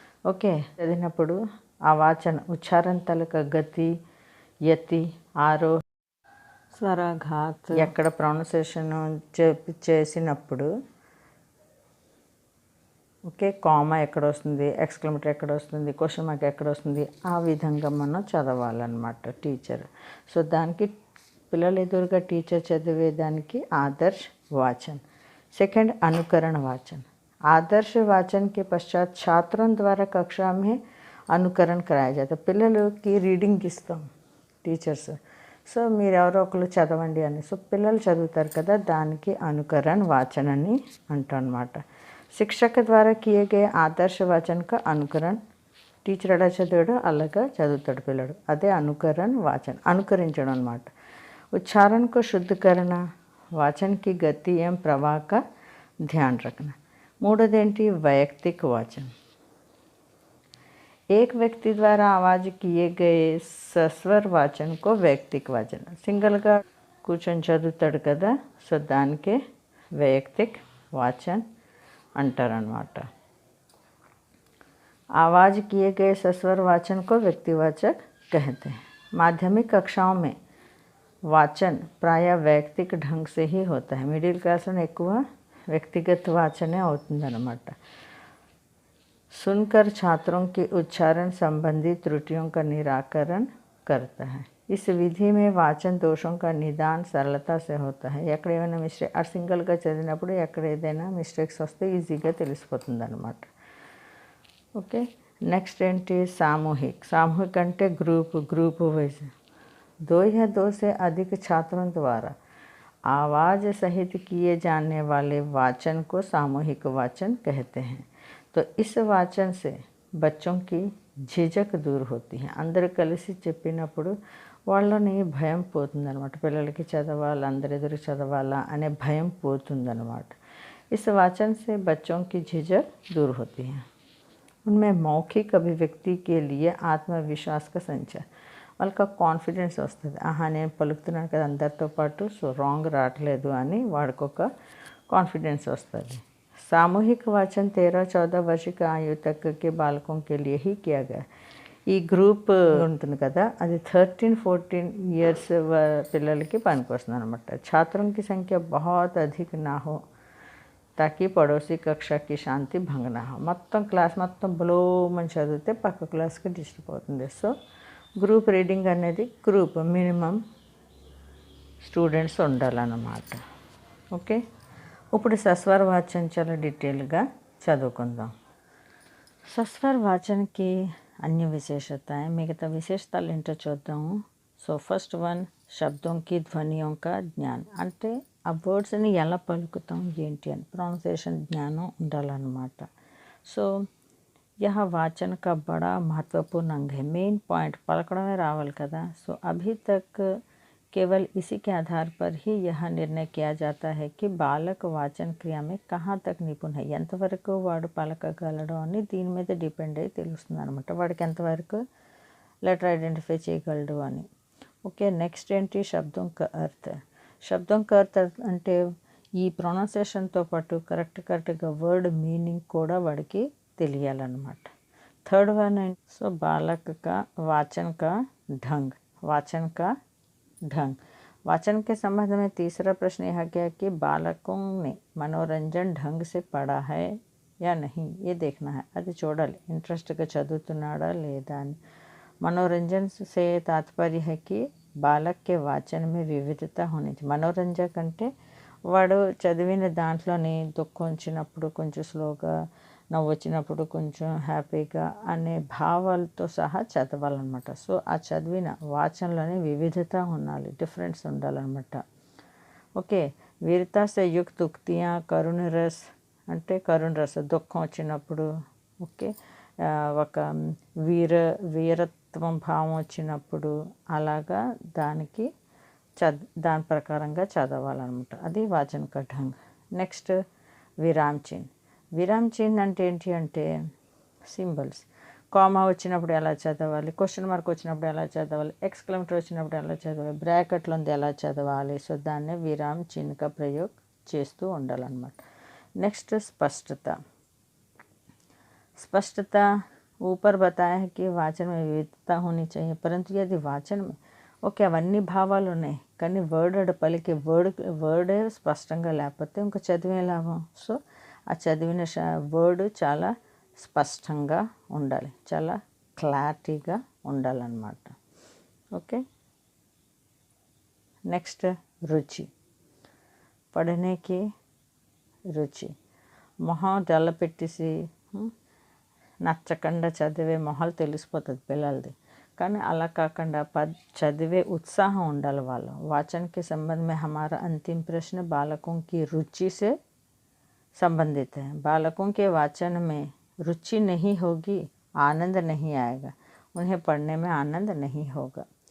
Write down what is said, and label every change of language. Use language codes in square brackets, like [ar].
[te] Okay, చదివినప్పుడు ఆ వాచన ఉచ్చారణ తాలూకా గతి, యతి, ఆరోహ, స్వరఘాత్, ఎక్కడ ప్రొనౌన్సియేషన్ చేసినప్పుడు ఓకే, కామా ఎక్కడ వస్తుంది, ఎక్స్క్లమేటరీ ఎక్కడ వస్తుంది, క్వశ్చన్ మార్క్ ఎక్కడ వస్తుంది, ఆ విధంగా మనం చదవాలన్నమాట టీచర్. సో దానికి పిల్లలు ఎదురుగా టీచర్ చదివేదానికి ఆదర్శ वाचन. [hi] सेकंड अनुकरण वाचन. आदर्श वाचन के पश्चात छात्रों द्वारा कक्षा में అనుకరణ कराया जाता. [te] పిల్లలకి రీడింగ్ ఇస్తాం టీచర్స్, సో మీరు ఎవరో ఒకరు చదవండి అని. సో పిల్లలు చదువుతారు కదా, దానికి అనుకరణ వాచన అని అంటాం అన్నమాట. [hi] शिक्षक द्वारा किए गए आदर्श वाचन का अनुकरण, [te] టీచర్ ఎలా చదివాడో అలాగా చదువుతాడు పిల్లడు, అదే అనుకరణ వాచన, అనుకరించడం అన్నమాట. [hi] उच्चारण को शुद्ध करना, वाचन की गति एवं प्रवाह का ध्यान रखना. [te] మూడోదేంటి, वैयक्तिक वाचन. [hi] एक व्यक्ति द्वारा आवाज किए गए सस्वर वाचन को वैयक्तिक वाचन. [te] సింగిల్గా కూర్చొని చదువుతాడు కదా, సో దానికే वैयक्तिक वाचन अंटारनమాట. [hi] आवाज किए गए सस्वर वाचन को व्यक्तिवाचक कहते हैं. माध्यमिक कक्षाओं में वाचन प्राय वैयक्तिक ढंग से ही होता है. मिडिल क्लास में [te] ఎక్కువ व्यक्तिगत वाचने అవుతుందన్నమాట. [hi] सुनकर छात्रों के उच्चारण संबंधी त्रुटियों का निराकरण करता है. इस विधि में वाचन दोषों का निदान सरलता से होता है. [te] ఎక్కడ ఏమైనా మిస్టేక్, ఆ సింగిల్గా చదివినప్పుడు ఎక్కడ ఏదైనా మిస్టేక్స్ వస్తే ఈజీగా తెలిసిపోతుంది అనమాట. ఓకే, నెక్స్ట్ ఏంటి, సామూహిక్. సామూహిక్ అంటే గ్రూప్ వైజ్. [hi] दो या दो से अधिक छात्रों द्वारा आवाज़ सहित किए जाने वाले वाचन को सामूहिक वाचन कहते हैं. तो इस वाचन से बच्चों की झिझक दूर होती है. [te] అందరూ కలిసి చెప్పినప్పుడు వాళ్ళని భయం పోతుందన్నమాట. పిల్లలకి చదవాలి, అందరి ఎదురు చదవాలా అనే భయం పోతుందన్నమాట. [hi] इस वाचन से बच्चों की झिझक दूर होती है. उनमें मौखिक अभिव्यक्ति के लिए [te] ఆత్మవిశ్వాస సంచారం వాళ్ళకి కాన్ఫిడెన్స్ వస్తుంది. ఆహా నేను పలుకుతున్నాను కదా అందరితో పాటు, సో రాంగ్ రావట్లేదు అని వాడికి ఒక కాన్ఫిడెన్స్ వస్తుంది. [hi] सामूहिक वाचन 13-14 वर्ष की आयु तक के बालकों के लिए ही किया गया. [te] ఈ గ్రూప్ ఉంటుంది కదా అది 13-14 इयर्स పిల్లలకి పనికొస్తుంది అనమాట. [hi] छात्रों की संख्या बहुत अधिक ना हो ताकि पड़ोसी कक्षा की शांति भंग ना हो. [te] మొత్తం క్లాస్ మొత్తం బ్లోమని చదివితే పక్క క్లాస్కి డిస్టర్బ్ అవుతుంది. సో గ్రూప్ రీడింగ్ అనేది గ్రూప్ మినిమం స్టూడెంట్స్ ఉండాలన్నమాట. ఓకే, ఇప్పుడు సస్వర వాచన్ చాలా డీటెయిల్గా చదువుకుందాం. సస్వర వాచన్కి [hi] अन्य विशेषताएं, [te] మిగతా విశేషతాలు ఏంటో చూద్దాము. సో ఫస్ట్ వన్, శబ్దంకి ధ్వనియం కా జ్ఞాన్, అంటే ఆ వర్డ్స్ని ఎలా పలుకుతాం ఏంటి అని ప్రొనౌన్సియేషన్ జ్ఞానం ఉండాలన్నమాట. [hi] సో यह वाचन का बड़ा महत्वपूर्ण अंग है. [te] मेन पॉइंट पलकड़मे रावल कदा. [hi] सो अभी तक केवल इसी के आधार पर ही यह निर्णय किया जाता है कि बालक वाचन क्रिया में कहाँ तक निपुण है, [te] ఎంతవరకు వాడు పలకగలడు అని దీని మీద డిపెండ్ అయ్యి తెలుస్తుంది అనమాట. వాడికి ఎంతవరకు లెటర్ ఐడెంటిఫై చేయగలడు అని. ఓకే, నెక్స్ట్ ఏంటి శబ్దం కా అర్థ. శబ్దం కా అర్థ అంటే ఈ ప్రొనౌన్సియేషన్తో పాటు కరెక్ట్గా వర్డ్ మీనింగ్ కూడా వాడికి తెలియాలన్నమాట. [hi] थर्ड वन है सो बालक का वाचन का ढंग. वाचन का ढंग, वाचन के संबंध में तीसरा प्रश्न यह किया कि बालकों ने मनोरंजन ढंग से पढ़ा है या नहीं, ये देखना है. [te] అది చూడాలి ఇంట్రెస్ట్గా చదువుతున్నాడా లేదా అని. [hi] मनोरंजन से तात्पर्य है कि बालक के वाचन में विविधता होनी चाहिए. [te] मनोरंजक అంటే వాడు చదివిన దాంట్లోని దుఃఖం వచ్చినప్పుడు కొంచెం స్లోగా, నవ్వు వచ్చినప్పుడు కొంచెం హ్యాపీగా అనే భావాలతో సహా చదవాలన్నమాట. సో ఆ చదివిన వాచనలోనే వివిధత ఉండాలి, డిఫరెన్స్ ఉండాలన్నమాట. ఓకే, వీరతా సే యుక్త ఉక్తియా కరుణ రస్ అంటే కరుణ రస దుఃఖం వచ్చినప్పుడు. ఓకే, ఒక వీరత్వం భావం వచ్చినప్పుడు అలాగా దానికి దాని ప్రకారంగా చదవాలన్నమాట. అది వాచన్ కా ఢంగ్. నెక్స్ట్ విరామ్ చిహ్న్. విరామ్ చిహ్న్ అంటే ఏంటి అంటే సింబల్స్. కామా వచ్చినప్పుడు ఎలా చదవాలి, క్వశ్చన్ మార్క్ వచ్చినప్పుడు ఎలా చదవాలి, ఎక్స్క్లమేటర్ వచ్చినప్పుడు ఎలా చదవాలి, బ్రాకెట్లో ఉంది ఎలా చదవాలి. సో దాన్నే విరామ్ చిహ్న్ కా ప్రయోగ్ చేస్తూ ఉండాలన్నమాట. నెక్స్ట్ స్పష్టత. [hi] स्पष्टता ऊपर बताया है कि वाचन में विविधता होनी चाहिए, परंतु यदि वाचन में [te] ఓకే అవన్నీ భావాలు ఉన్నాయి కానీ వర్డ్ పలికే వర్డ్ స్పష్టంగా లేకపోతే ఇంకా చదివే లాభం. సో ఆ చదివిన వర్డ్ చాలా స్పష్టంగా ఉండాలి, చాలా క్లారిటీగా ఉండాలన్నమాట. ఓకే, నెక్స్ట్ రుచి. పడనేకి రుచి. మొహం తెల్లపెట్టేసి నచ్చకుండా చదివే మొహాలు తెలిసిపోతుంది పిల్లలది. కానీ అలా కాకుండా చదివే ఉత్సాహం ఉండాలి వాళ్ళు. [hi] वाचन के संबंध में हमारा अंतिम प्रश्न बालकों की रुचि से संबंधित है. बालकों के वाचन में रुचि नहीं होगी, आनंद नहीं आएगा, उन्हें पढ़ने में आनंद नहीं होगा.